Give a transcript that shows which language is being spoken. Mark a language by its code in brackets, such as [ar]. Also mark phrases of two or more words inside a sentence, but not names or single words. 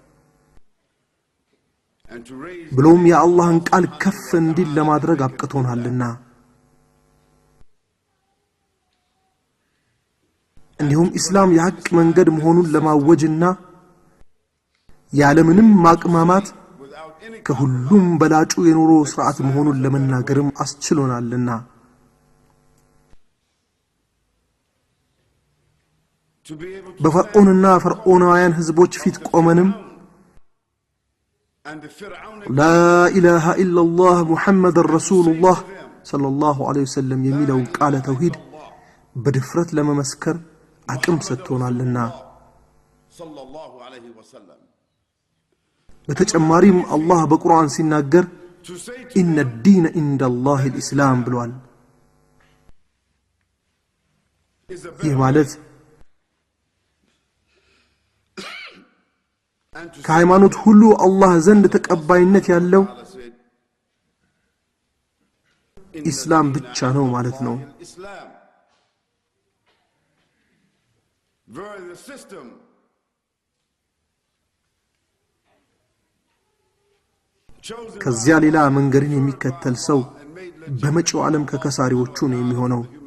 [am] ብሎም የአላህን ቃል ከፍ እንዲል ለማድረግ አብቅቶናልና እንዲሁም ኢስላም የሐቅ መንገድ መሆኑን ለማወጅና ያለምንም ማቅማማት ከሁሉም በላጩ የኑሮ ሥርዓት መሆኑን ለመናገርም አስችሎናልና በፈርዖንና ፈርዖናውያን ህዝቦች ፊት ቆመንም [ar] لا إله إلا الله محمد رسول الله صلى الله عليه وسلم [am] የሚለው ቃለ ተውሂድ በድፍረት ለመመስከር አቅም ሰጥቶናልና በተጨማሪም አላህ በቁርአን ሲናገር [ar] إن الدين عند الله الإسلام [am] ብሏል። ይህ ማለት ከሃይማኖት ሁሉ አላህ ዘንድ ተቀባይነት ያለው ኢስላም ብቻ ነው ማለት ነው። ከዚያ ሌላ መንገድን የሚከተል ሰው በመጪው ዓለም ከከሳሪዎቹ ነው የሚሆነው።